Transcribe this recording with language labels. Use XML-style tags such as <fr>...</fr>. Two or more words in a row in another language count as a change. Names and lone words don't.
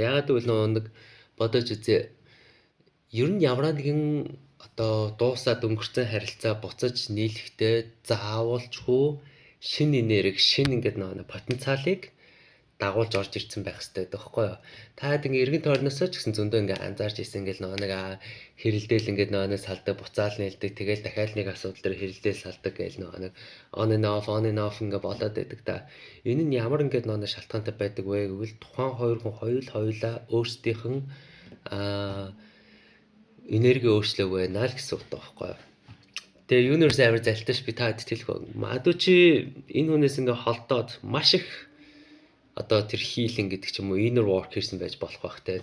<mn>Яагаад гэвэл нэг бодож үзье. ер нь ямар нэгэн одоо дуусаад өнгөрцөн харилцаа буцаж нийлэхдээ заавалчгүй шинэ энерги, шинэ ингээд нэг потенциалыг дагуулж орж ирсэн байх хэрэгтэй байхгүй юу? Таад ингээ эргэн тойрноосоо ч гэсэн зөндөө ингээ анзаарч ирсэн ингээл нэг хэрэлдээл ингээд нэг салдаг буцаал нээлдэг тэгэл дахиад нэг асуудал дээр хэрэлдээл салдаг гээл нэг</mn> <en>on and off</en> <mn>ингээ болоод байдаг та. Энэ нь ямар ингээд нэг шалтгаантай байдаг вэ гэвэл тухайн хоёр хүн хоёулаа өөрсдийнх нь энерги өөрчлөөг байна л гэсэн утга байхгүй юу? Тэгээ universe амар залтай ш би таад хэлэх. Магадгүй чи энэ хүнээс ингээ холдоод маш их одоо тэр healing гэдэг ч юм уу</mn> <en>inner work</en> <mn>хийсэн байж болох бах те.</mn>